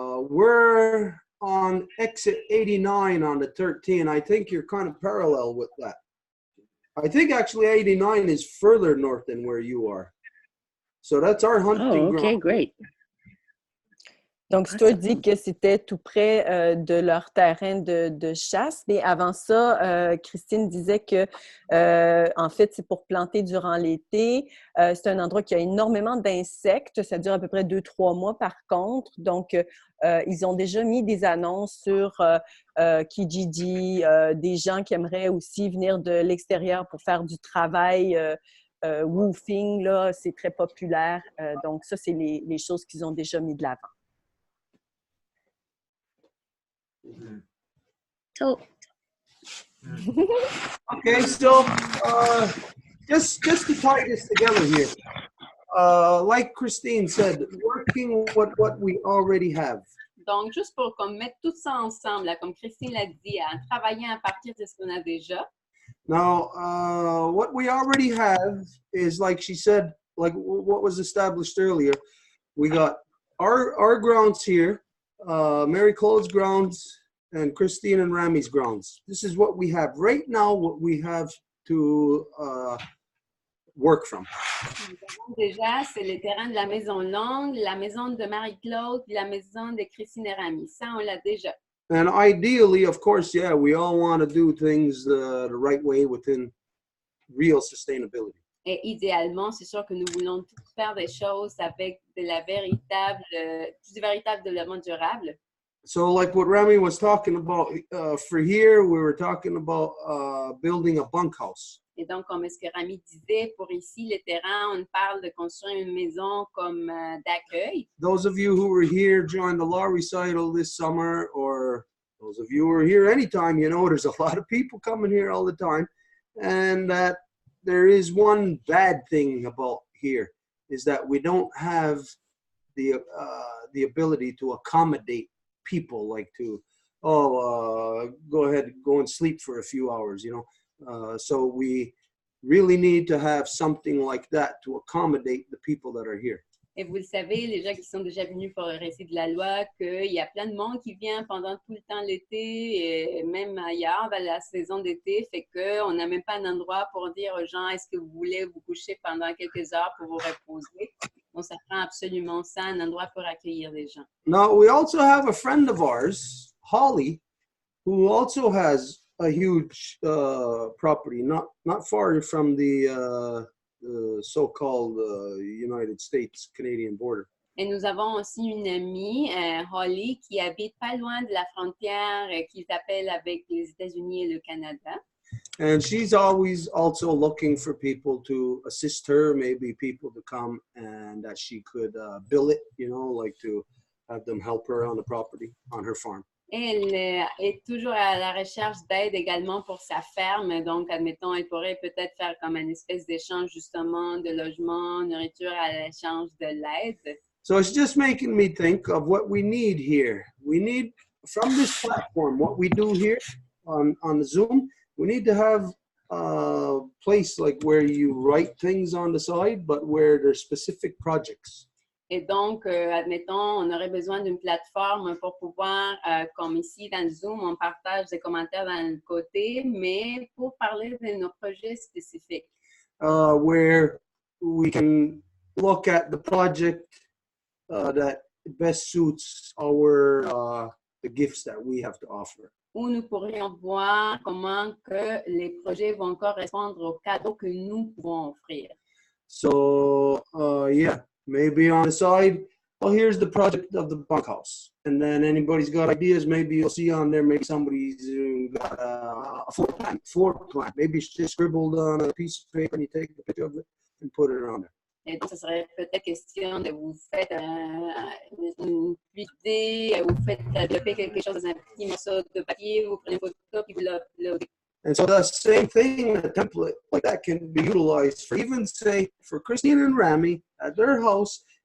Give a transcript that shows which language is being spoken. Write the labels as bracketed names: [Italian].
[English] We're on exit 89 on the 13. I think you're kind of parallel with that. I think actually 89 is further north than where you are. So that's our hunting ground. Okay, great. [French] Donc, Stuart dit que c'était tout près de leur terrain de chasse. Mais avant ça, Christine disait que, en fait, c'est pour planter durant l'été. C'est un endroit qui a énormément d'insectes. Ça dure à peu près 2-3 mois, par contre. Donc, ils ont déjà mis des annonces sur Kijiji, des gens qui aimeraient aussi venir de l'extérieur pour faire du travail woofing. Là, c'est très populaire. Donc, ça, c'est les choses qu'ils ont déjà mis de l'avant. [English] So, Okay, so just to tie this together here, like Christine said, working with what we already have. [French] Donc, juste pour comme mettre tout ça ensemble, là, comme Christine l'a dit, en travaillant à partir de ce qu'on a déjà. [English] Now, what we already have is, like she said, like what was established earlier. We got our grounds here, Mary Claude's grounds, and Christine and Rami's grounds. This is what we have right now, what we have to work from. [French] Déjà, c'est le terrain de la Maison Longue, la maison de Marie-Claude, la maison de Christine et Rami. Ça, on l'a déjà. [English] And ideally, of course, yeah, we all want to do things the right way within real sustainability. [French] Et idéalement, c'est sûr que nous voulons tous faire des choses avec du véritable développement durable. [English] So like what Rami was talking about, for here, we were talking about building a bunkhouse. [French] Et donc, comme ce que Rami disait, pour ici, le terrain, on parle de construire une maison comme d'accueil. [English] Those of you who were here during the law recital this summer, or those of you who are here anytime, you know there's a lot of people coming here all the time. And that there is one bad thing about here, is that we don't have the ability to accommodate people, like to, go ahead, go and sleep for a few hours, you know. So we really need to have something like that to accommodate the people that are here. [French] Et vous le savez, les gens qui sont déjà venus pour le récit de la loi, qu'il y a plein de monde qui vient pendant tout le temps l'été, et même ailleurs dans la saison d'été, fait qu'on n'a même pas un endroit pour dire aux gens, est-ce que vous voulez vous coucher pendant quelques heures pour vous reposer? Donc, ça prend absolument ça, un endroit pour accueillir les gens. [English] Now, we also have a friend of ours, Holly, who also has a huge property, not far from the so-called United States-Canadian border. [French] Et nous avons aussi une amie, Holly, qui habite pas loin de la frontière qu'ils appellent avec les États-Unis et le Canada. [English] And she's always also looking for people to assist her, maybe people to come and that she could bill it, you know, like to have them help her on the property, on her farm. [French] Elle est toujours à la recherche d'aide également pour sa ferme. Donc, admettons, elle pourrait peut-être faire comme une espèce d'échange justement de logement, nourriture à l'échange de l'aide. [English] So it's just making me think of what we need here. We need, from this platform, what we do here on the Zoom, we need to have a place like where you write things on the side, but where there's specific projects. [French] Et donc, admettons, on aurait besoin d'une plateforme pour pouvoir, comme ici dans le Zoom, on partage des commentaires dans le côté, mais pour parler de nos projets spécifiques. [English] Where we can look at the project that best suits our the gifts that we have to offer. [French] Où nous pourrions voir comment que les projets vont correspondre aux cadeaux que nous pouvons offrir. [English] So, yeah. Maybe on the side, well, here's the project of the bunkhouse. And then anybody's got ideas, maybe you'll see on there, maybe somebody's got a floor plan. Maybe it's just scribbled on a piece of paper and you take a picture of it and put it on there. [French] Et donc, ce serait peut-être question de vous faire une idée, vous faites développer quelque chose dans un petit morceau de papier, vous prenez une photo, puis vous l'uploadez. [English] And so the same thing, a template like that can be utilized for even, say, for Christine and Rami at their house.